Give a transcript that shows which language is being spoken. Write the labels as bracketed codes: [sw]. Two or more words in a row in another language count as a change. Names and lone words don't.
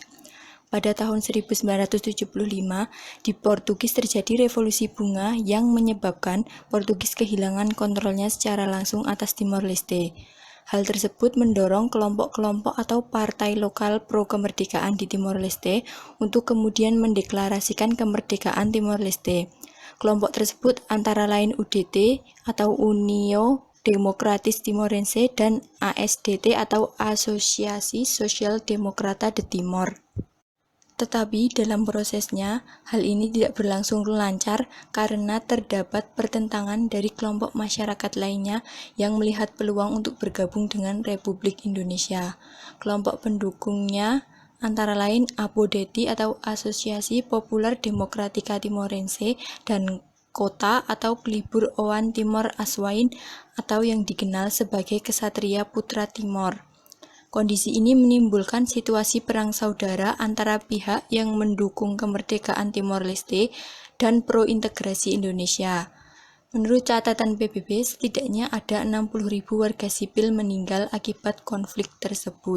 [id] Pada tahun 1975, di Portugis terjadi revolusi bunga yang menyebabkan Portugis kehilangan kontrolnya secara langsung atas Timor Leste. Hal tersebut mendorong kelompok-kelompok atau partai lokal pro-kemerdekaan di Timor Leste untuk kemudian mendeklarasikan kemerdekaan Timor Leste. Kelompok tersebut antara lain UDT atau União Democratis Timorense dan ASDT atau Asosiasi Sosial Demokrata de Timor. Tetapi dalam prosesnya, hal ini tidak berlangsung lancar karena terdapat pertentangan dari kelompok masyarakat lainnya yang melihat peluang untuk bergabung dengan Republik Indonesia. Kelompok pendukungnya antara lain APODETI atau Asosiasi Populer Demokratika Timorense dan Kota atau Pelibur Owan Timor Aswain atau yang dikenal sebagai Kesatria Putra Timor. Kondisi ini menimbulkan situasi perang saudara antara pihak yang mendukung kemerdekaan Timor Leste dan pro-integrasi Indonesia. Menurut catatan PBB, setidaknya ada 60.000 warga sipil meninggal akibat konflik tersebut.